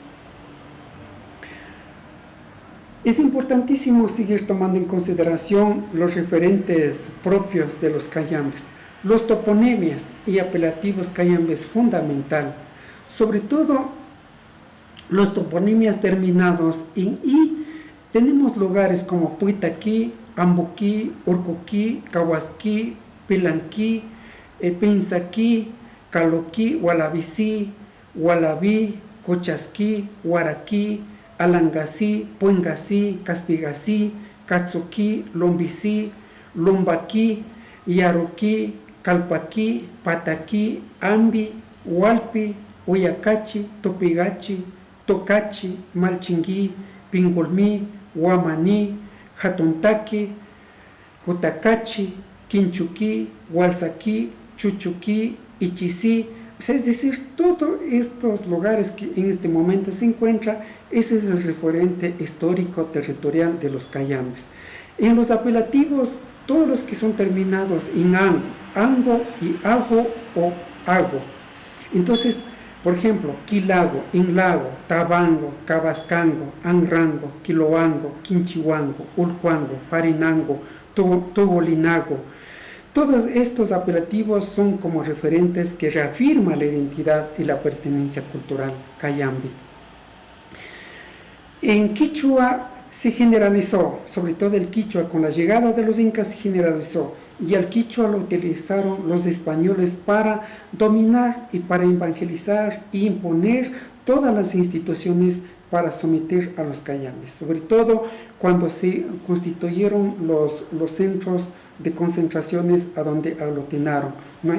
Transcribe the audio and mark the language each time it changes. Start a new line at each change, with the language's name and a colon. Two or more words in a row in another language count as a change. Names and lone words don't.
Spanish: Es importantísimo seguir tomando en consideración los referentes propios de los cayambes, los toponimias y apelativos cayambes fundamental, sobre todo los toponimias terminados en i. Tenemos lugares como Puitaquí, Ambuquí, Urcuquí, Cahuasquí, Pilanquí, Pinzaquí, Caloquí, Hualabicí, Hualabí, Cochasquí, Huaraquí, Alangací, Puengací, Caspigací, Catzuquí, Lombicí, Lombaquí, Yaruquí, Calpaquí, Pataquí, Ambi, Hualpi, Huyacachi, Topigachi, Tocachi, Malchinguí, Pingulmí, Huamaní, Jatuntaqui, Cutacachi, Quinchuquí, Hualzaquí, Chuchuquí, Ichicí, es decir, todos estos lugares que en este momento se encuentran, ese es el referente histórico territorial de los cayambes. En los apelativos, todos los que son terminados en ango y ago o ago. Entonces, por ejemplo, Quilago, Inlago, Tabango, Cabascango, Anrango, Quiloango, Quinchihuango, Ulhuango, Parinango, Togolinago. Todos estos apelativos son como referentes que reafirman la identidad y la pertenencia cultural cayambe. En Quichua se generalizó, sobre todo el Quichua, con la llegada de los incas se generalizó, y el Quichua lo utilizaron los españoles para dominar y para evangelizar e imponer todas las instituciones para someter a los cayambes, sobre todo cuando se constituyeron los centros de concentraciones a donde aglutinaron, ¿no?